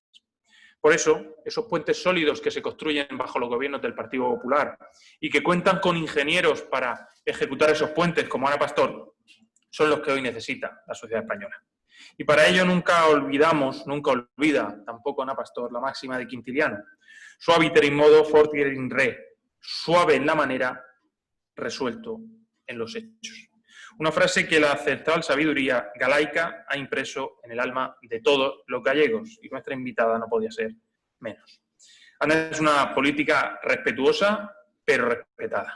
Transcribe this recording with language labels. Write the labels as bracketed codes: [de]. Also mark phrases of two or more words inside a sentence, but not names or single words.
[es] Por eso, esos puentes sólidos que se construyen bajo los gobiernos del Partido Popular y que cuentan con ingenieros para ejecutar esos puentes, como Ana Pastor, son los que hoy necesita la sociedad española. Y para ello nunca olvida, tampoco Ana Pastor, la máxima de Quintiliano. [la] Suaviter in modo, fortiter in re. [es] Suave en la manera, resuelto en los hechos. Una frase que la ancestral sabiduría galaica ha impreso en el alma de todos los gallegos, y nuestra invitada no podía ser menos. Ana es una política respetuosa, pero respetada.